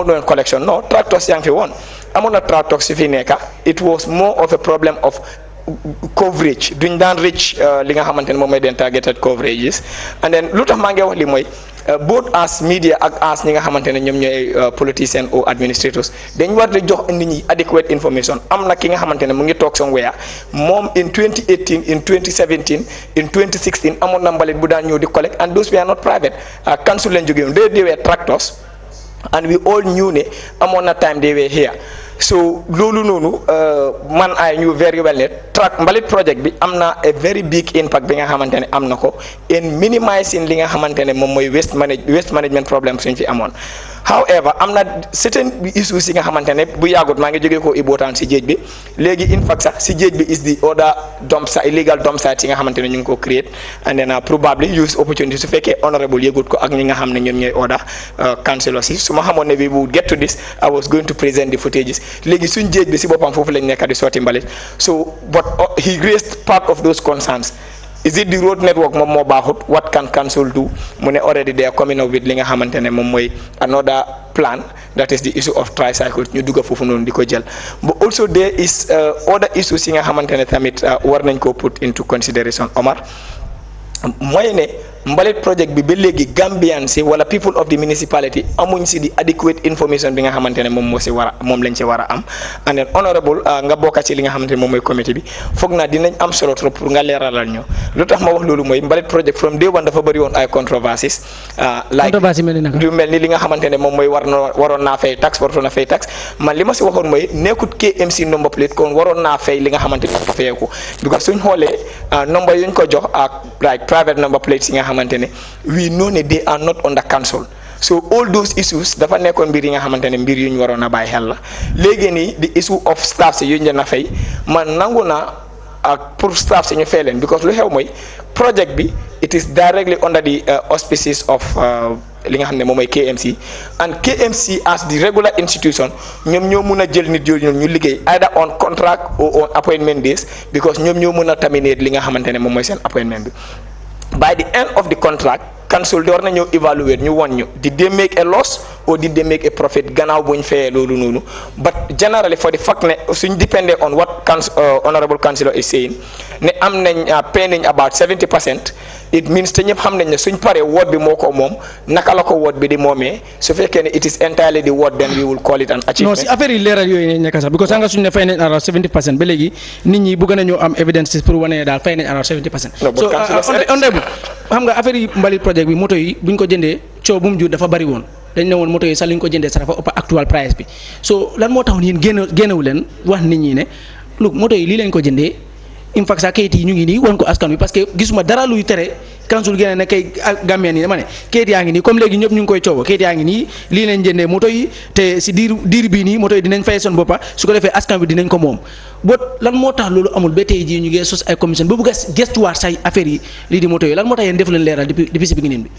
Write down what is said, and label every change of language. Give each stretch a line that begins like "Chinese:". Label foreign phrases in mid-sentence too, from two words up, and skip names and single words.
Wolof: woon collection non tractors yaa ngi fi woon amoon na tractors yu fi nekka
English: it was more of a problem of coverage
Wolof: duñ daan reach li nga xamante ne moom mooy den
English: targeted coverages and then
Wolof: lu tax maa ngi wax li mooy
English: both as media
Wolof: ak as ñi nga xamante ne ñoom ñooy politicians ou administrators dañ war di jox nit ñi
English: adequate information
Wolof: am na ki nga xamante ne mu ngi toog somewhere moom
English: in 2018 in 2017 in 2016
Wolof: amoon na mbalit bu daan ñëw di collect
English: and those were not private council
Wolof: lañ jógee woon
English: they were tractors and we all knew
Wolof: ne amoon na
English: time they were here so
Wolof: loolu noonu man
English: I knew very well
Wolof: ne mbalit project bi am na
English: a very big impact
Wolof: bi nga xamante ne am na ko
English: in minimizing
Wolof: li nga xamante ne moom mooy
English: waste management problem
Wolof: suñ fi amoon however am na
English: certain issues
Wolof: yi nga xamante ne bu yàggut maa ngi jógee ko Ibotaan si géej bi léegi
English: in fact
Wolof: sax si géej bi
English: is the other illegal dump sites
Wolof: yi nga xamante ne ñu ngi ko create
English: and then probably use opportunity
Wolof: su fekkee honorable yëgut ko ak ñi nga xam ne ñoom ñooy
English: other councillors
Wolof: yi su ma xamoon ne
English: we would get to this I was going to present the footages
Wolof: léegi suñ géej bi si boppam foofu lañ nekk di sotti mbalit
English: so but he raised part of those concerns. Is it the road network
Wolof: moom moo baaxut
English: what can council do
Wolof: mu ne
English: already they are coming up with
Wolof: li nga xamante ne moom mooy
English: another plan that is the issue of tricycles
Wolof: ñu dugg foofu noonu di ko jël
English: but also there is other issues
Wolof: yi nga xamante ne tamit war nañ ko
English: put into consideration
Wolof: Omar mooy ne mbalit project bi ba léegi Gambian si wala
English: people of the municipality
Wolof: amuñ si di
English: adequate information
Wolof: bi nga xamante ne moom lañ ci war a am
English: and then honorable
Wolof: nga bokka ci li nga xamante ne moom mooy comité bi foog naa dinañ am solo
French: trop pour
Wolof: nga leeralal ñu lu tax ma wax loolu mooy mbalit project
English: from day one
Wolof: dafa bëri woon ay controversies du mel ni li nga xamante ne moom mooy waroon naa fay tax waroon na fay tax man li ma si waxoon mooy nekkut KMC
English: number plate
Wolof: kon waroon naa fay li nga xamante ne fayeeku because suñ xoolee number yuñ ko jox ak
English: like private number plates
Wolof: yi nga xamante ne
English: we know
Wolof: ne
English: they are not under council so
Wolof: all those issues dafa nekkoon mbir yi nga xamante ne mbir yu ñu waroon a bàyyi xel la léegi nii
English: the issue of staff
Wolof: si yu ñu leen a fay man nangu naa ak pour staff si ñu fay leen because lu xew mooy project bi
English: it is directly under the auspices of
Wolof: li nga xam ne moom mooy
English: KMC and KMC as the regular institution
Wolof: ñoom ñoo mun a jël nit yooyu ñu liggéey
English: either on contract or on appointment days
Wolof: because ñoom ñoo mun a terminate li nga xamante ne moom mooy seen appointment bi
English: by the end of the contract council
Wolof: door na ñëw evaluate ñu won ñu
English: did they make a loss or did they make a profit
Wolof: gannaaw buñ fayee loolu noonu
English: but generally for the fact
Wolof: ne suñ dependé
English: on what honorable councillor is saying
Wolof: ne am nañ pay nañ about 70%
English: it means
Wolof: te ñëpp xam nañ ne suñ paree ward bi moo ko moom naka la ko ward bi di moomee su fekkee ne
English: it is entirely the ward then we will call it an achievement.
Wolof: non si affaire yi leeral yooyu ne nekk sax because nga suñ ne fay nañ around 70% ba léegi nit ñi bëgg nañoo am evidence pour wane daal fay nañ around 70%. so honorable xam nga affaire yi mbalit projet bi moto yi buñ ko jëndee coow bu mu jur dafa bari woon dañ ne woon moto yi sax li ñu ko jëndee sax dafa ëpp
English: actual price
Wolof: bi so lan moo taxoon yéen génnewu leen wax nit ñi ne lu moto yi lii lañ ko jëndee
English: in fact
Wolof: sax kayit yi ñu ngi nii woon ko askan wi
French: parce que
Wolof: gisuma dara luy tere council génne ne kay Gambien yi dama ne kayit yaa ngi nii comme léegi ñëpp ñu ngi koy coow kayit yaa ngi nii lii lañ jëndee moto yi te si diir bii nii moto yi dinañ fay seen boppa su ko defee askan bi dinañ ko moom boot lan moo tax loolu amul ba tey jii ñu ngi sos ay commission ba bëgg a gestuwaat say affaire yi lii di moto yi lan moo tax yéen def leen leeral depuis si beginning bi.